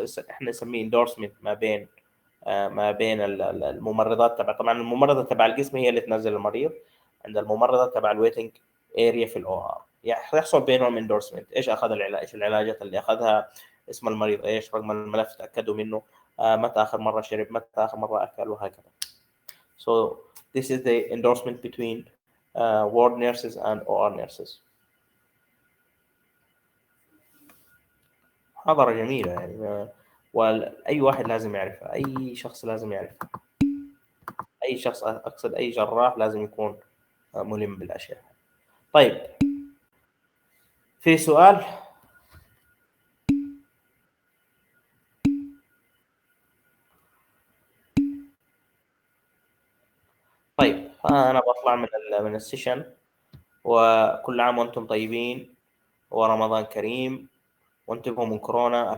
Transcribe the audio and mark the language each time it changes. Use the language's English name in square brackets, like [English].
[Arabic] احنا نسميه endorsement ما بين الممرضات طبعا الممرضة تبع القسم هي اللي تنزل المريض عند الممرضة تبع الويتنج اريا في الاو ار، يحصل بينهم اندورسمنت، ايش اخذ العلاج، ايش العلاجات اللي اخذها، اسم المريض ايش، رقم الملف تاكدوا منه، متى اخر مره شرب، متى اخر مره اكل، وهكذا. [English] So this is the endorsement between ward nurses and OR nurses. [Arabic] محاضرة جميلة يعني، وأي واحد لازم يعرفها، أي شخص لازم يعرفها، أي شخص أقصد أي جراح لازم يكون ملم بالأشياء. طيب في سؤال؟ طيب أنا بطلع من السيشن، وكل عام وأنتم طيبين ورمضان كريم، وانتبهوا من كورونا.